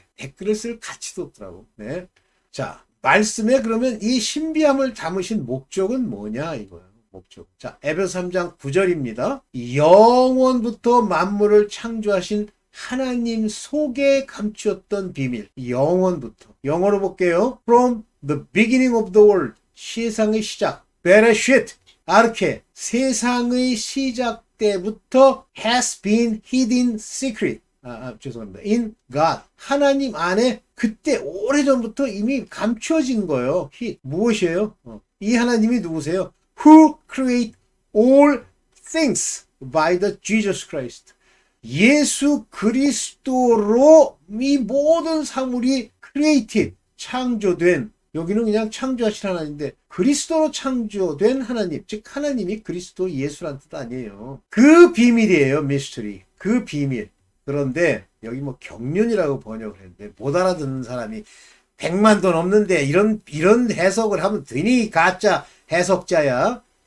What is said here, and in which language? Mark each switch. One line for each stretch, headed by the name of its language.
Korean: 댓글을 쓸 가치도 없더라고. 네. 자, 말씀에 그러면 이 신비함을 담으신 목적은 뭐냐 이거예요. 목적. 자, 에베소 3장 9절입니다. 영원부터 만물을 창조하신 하나님 속에 감추었던 비밀. 영원부터. 영어로 볼게요.
English: From the beginning of the world.
Korean: 세상의 시작. 베레쉿. 아르케. 세상의 시작 때부터
English: has been hidden secret.
Korean: 죄송합니다.
English: In God.
Korean: 하나님 안에 그때 오래전부터 이미 감추어진 거예요. 무엇이에요? 이 하나님이 누구세요?
English: Who create all things by the Jesus Christ.
Korean: 예수 그리스도로 이 모든 사물이 created, 창조된, 여기는 그냥 창조하신 하나님인데 그리스도로 창조된 하나님, 즉 하나님이 그리스도 예수란 뜻 아니에요. 그 비밀이에요. 미스터리. 그 비밀. 그런데 여기 뭐 경륜이라고 번역을 했는데 못 알아듣는 사람이 100만도 넘는데 이런 해석을 하면 되니 가짜 해석자야.